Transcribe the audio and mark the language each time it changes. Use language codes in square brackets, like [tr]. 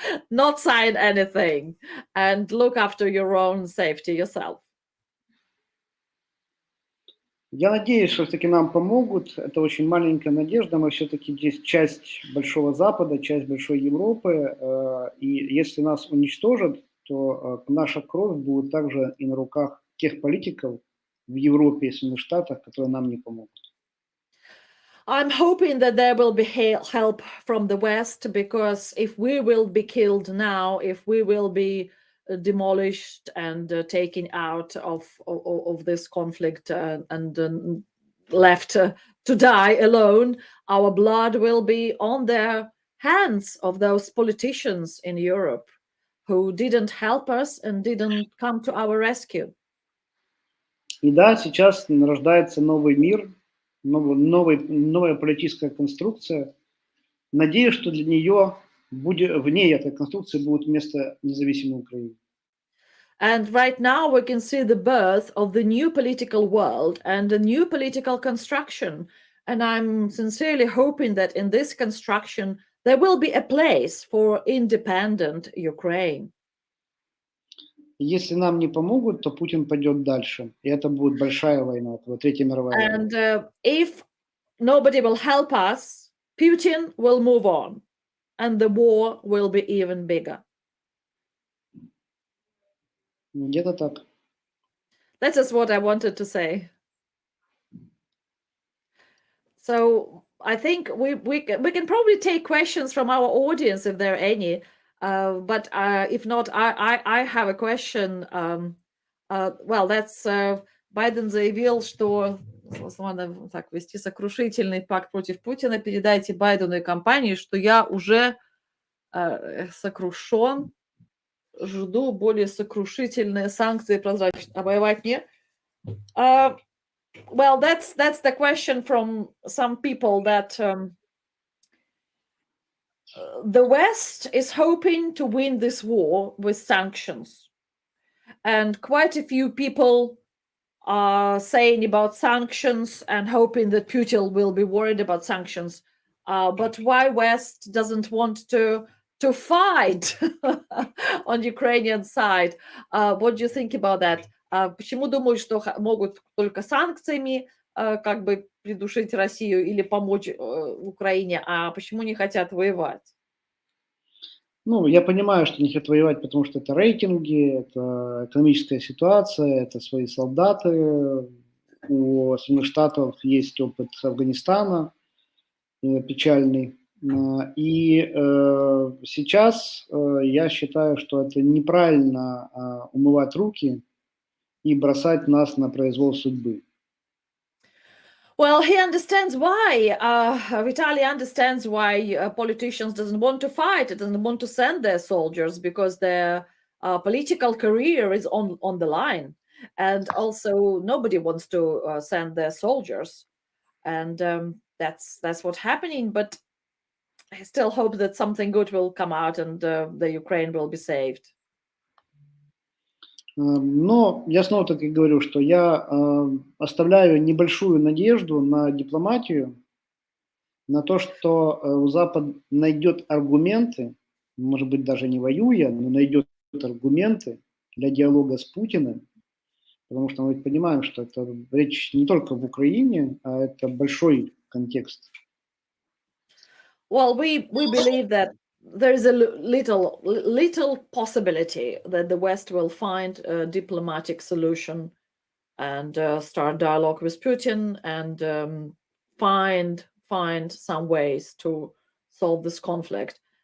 [en] Not sign anything and look after your own safety yourself. [ru] Я надеюсь, что все-таки нам помогут. Это очень маленькая надежда. Мы все-таки здесь часть Большого Запада, часть Большой Европы. И если нас уничтожат, то наша кровь будет также и на руках тех политиков в Европе и Соединенных Штатах, которые нам не помогут. [en] I'm hoping that there will be help from the West, because if we will be killed now, if we will be demolished and taken out of this conflict and left to die alone, our blood will be on the hands of those politicians in Europe who didn't help us and didn't come to our rescue. [ru] И да, сейчас рождается новый мир, новая политическая конструкция. Надеюсь, что для нее в ней этой конструкции будет место независимой Украины. [en] And right now we can see the birth of the new political world and a new political construction. And I'm sincerely hoping that in this construction there will be a place for independent Ukraine. [ru] Если нам не помогут, то Путин пойдет дальше. И это будет большая война, Третья мировая война. [en] And if nobody will help us, Putin will move on and the war will be even bigger. [ru] Где-то так. [en] That is what I wanted to say. So I think we can probably take questions from our audience if there are any. But if not, I have a question. Well, that's [ru] Байден заявил, что надо так вести сокрушительный пакт против Путина. Передайте Байдену и компании, что я уже сокрушен. Жду более сокрушительные санкции, прозрачные. А воевать нет? [en] Well, that's the question from some people that the West is hoping to win this war with sanctions. And quite a few people are saying about sanctions and hoping that Putin will be worried about sanctions. But why West doesn't want to fight on Ukrainian side? What do you think about that? [ru] Почему думают, что могут только санкциями как бы придушить Россию или помочь Украине, а почему не хотят воевать? Ну, я понимаю, что не хотят воевать, потому что это рейтинги, это экономическая ситуация, это свои солдаты. У Соединенных Штатов есть опыт Афганистана печальный. И сейчас я считаю, что это неправильно умывать руки и бросать нас на произвол судьбы. [en] Well, he understands why. Vitaly understands why politicians doesn't want to fight, doesn't want to send their soldiers because their political career is on the line, and also nobody wants to send their soldiers, and that's what's happening. But I still hope that something good will come out and the Ukraine will be saved. [ru] Но я снова-таки говорю, что я оставляю небольшую надежду на дипломатию, на то, что Запад найдет аргументы, может быть, даже не воюя, но найдет аргументы для диалога с Путиным, потому что мы понимаем, что это речь не только в Украине, а это большой контекст. [en] Well, we believe that there is a little possibility that the West will find a diplomatic solution and start dialogue with Putin and find some ways to solve this conflict.